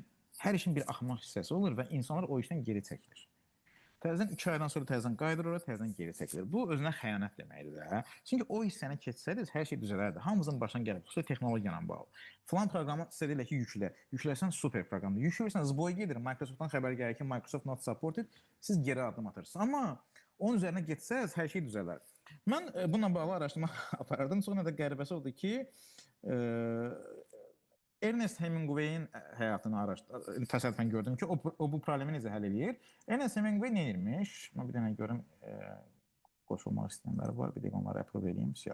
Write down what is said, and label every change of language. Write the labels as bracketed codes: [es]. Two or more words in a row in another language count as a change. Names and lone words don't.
[az] Hər işin bir axmaq hissəsi olur və insanlar o işdən geri çəkilir. Təzədən 2 aydan sonra təzədən qayıdır ora, təzədən geri çəkilir. Bu özünə xəyanət deməkdir də. Çünki o hissəni keçsəniz hər şey düzələrdi. Hamımızın başına gəlib, xüsusilə texnologiya ilə bağlı. Falan proqramı sizə deyirlər ki, yüklə. Yükləsən super proqramdır. Yükləyirsən, zboy gedir. Microsoftdan xəbər gəlir ki, [en] Microsoft not supported. [az] Siz geri addım atırsınız. Amma onun üzərinə getsəz hər şey düzələr. Mən bununla bağlı araşdırma aparardım. Sonra da qəribəsi oldu ki, Ernest Hemingway'in həyatını təsadüfən gördüm ki, o bu problemi necə həll edir. Ernest Hemingway nə etmiş? Mən bir dənə görüm, qoşulmaq istəyənləri var, bir dəqiqə onları approve edeyim.